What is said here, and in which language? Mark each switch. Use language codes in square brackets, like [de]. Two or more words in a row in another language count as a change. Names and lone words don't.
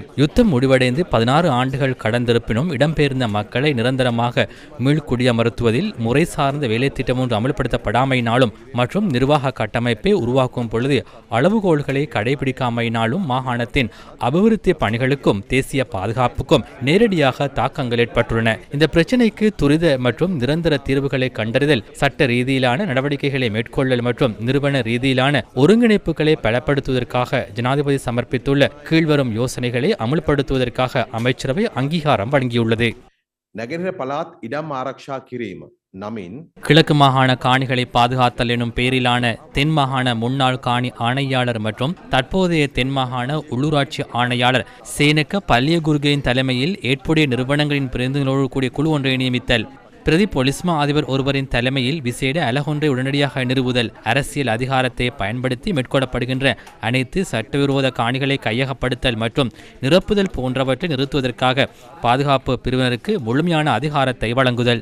[ta] யுத்தம் முடிவடைந்து 16 ஆண்டுகள் கடந்திருப்பினும் இடம்பெயர்ந்த மக்களை நிரந்தரமாக மீள்குடியமர்த்துவதில் முறை சார்ந்த வேலை திட்டம் ஒன்று அமல்படுத்தப்படாமையினாலும் மற்றும் நிர்வாக கட்டமைப்பை உருவாக்கும் பொழுது அளவுகோல்களை கடைபிடிக்காமையினாலும் மாகாணத்தின் அபிவிருத்தி பணிகளுக்கும் தேசிய பாதுகாப்புக்கும் நேரடியாக தாக்கங்கள் ஏற்பட்டுள்ளன. இந்த பிரச்சினைக்கு துரித மற்றும் நிரந்தர தீர்வுகளை கண்டறிதல், சட்ட ரீதியிலான நடவடிக்கைகளை மேற்கொள்ளல் மற்றும் நிறுவன ரீதியிலான ஒருங்கிணைப்புகளை பலப்படுத்துவதற்காக ஜனாதிபதி சமர்ப்பித்துள்ள கீழ்வரும் யோசனைகளை அமுல்படுத்துவதற்காக அமைச்சரவை அங்கீகாரம் வழங்கியுள்ளது. [si] නැගෙනහිර පළාත් ඉඩම් ආරක්ෂා කිරීම නමින් [ta] கிழக்கு மாகாண காணிகளை பாதுகாத்தல் எனும் பெயரிலான தென் மாகாண முன்னாள் காணி ஆணையாளர் மற்றும் தற்போதைய தென் மாகாண உள்ளூராட்சி ஆணையாளர் சேனக்க பல்லியகுர்கேயின் தலைமையில் ஏற்புடைய நிறுவனங்களின் பிரதிநிதிகளோடு கூடிய குழு ஒன்றை நியமித்தல், பிரதி பொலிஸ்மா அதிபர் ஒருவரின் தலைமையில் விசேட அலகொன்றை உடனடியாக நிறுவுதல், அரசியல் அதிகாரத்தை பயன்படுத்தி மேற்கொள்ளப்படுகின்ற அனைத்து சட்டவிரோத காணிகளை கையகப்படுத்தல் மற்றும் நிரப்புதல் போன்றவற்றை நிறுத்துவதற்காக பாதுகாப்பு பிரிவினருக்கு முழுமையான அதிகாரத்தை வழங்குதல்.